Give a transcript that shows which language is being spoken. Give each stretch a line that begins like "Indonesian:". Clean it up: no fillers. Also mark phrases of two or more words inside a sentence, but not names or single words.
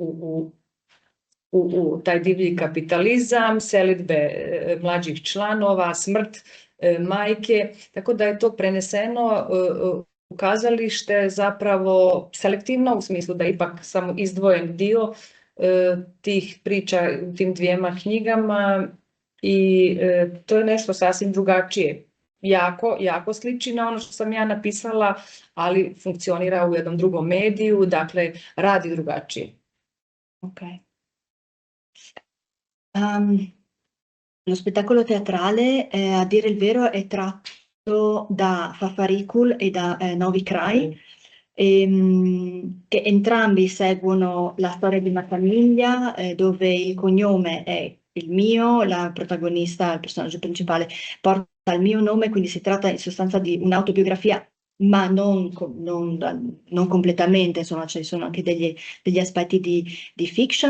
Croatian: u taj divlji kapitalizam, selidbe mlađih članova, smrt majke, tako da je to preneseno u kazalište zapravo selektivno, u smislu da je ipak samo izdvojen dio tih priča u tim dvijema knjigama i to je nešto sasvim drugačije. Jako sliči na ono što sam ja napisala, ali funkcionira u jednom drugom mediju, dakle radi drugačije. Ok.
Italian: Lo spettacolo teatrale, a dire il vero, è tratto da Fafarikul e da Novi Crai, che entrambi seguono la storia di una famiglia dove il cognome è il mio, la protagonista, il personaggio principale, porta il mio nome, quindi si tratta in sostanza di un'autobiografia, ma non completamente, insomma, ci sono anche degli aspetti di fiction.